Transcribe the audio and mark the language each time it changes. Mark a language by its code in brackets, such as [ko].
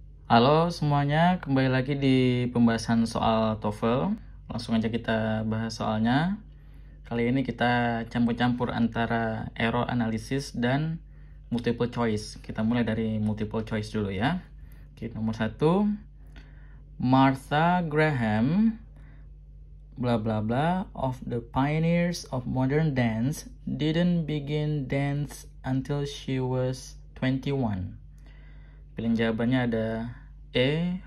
[id] Halo semuanya, kembali lagi di pembahasan soal TOEFL. Langsung aja kita bahas soalnya. Kali ini kita campur-campur antara error analysis dan multiple choice. Kita mulai dari multiple choice dulu ya. Oke, nomor 1. [en] Martha Graham bla bla bla of the pioneers of modern dance didn't begin dance until she was 21. [id] Pilihan jawabannya ada A.